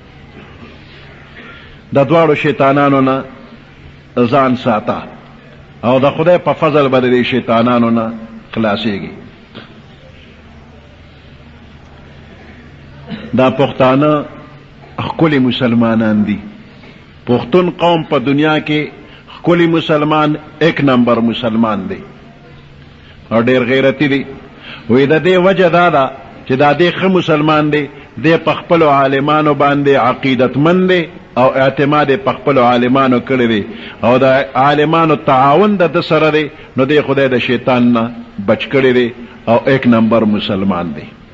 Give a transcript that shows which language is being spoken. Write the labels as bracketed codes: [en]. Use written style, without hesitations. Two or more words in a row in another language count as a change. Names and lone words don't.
[ps] د دواړو شیطانانو نه ځان ساته، او د خدای په فضل باندې شیطانانو نه خلاصېږي. دا پښتانه ښکلي مسلمانان دي. پښتون قوم په دنیا کې ښکلي مسلمان، [ur] ایک نمبر [ps] مسلمان دی او ډېر غیرتی دی. وی د دې وجه دا ده چې دا دې ښه مسلمان دی، دې په خپلو عالمانو باندې عقیدتمند دی او اعتماد په خپلو عالمانو کړی دی، او د عالمانو تعاون د ده سره دی. نو دی خدای د شیطان نه بچ کړی دی او [ur] ایک نمبر [ps] مسلمان دی.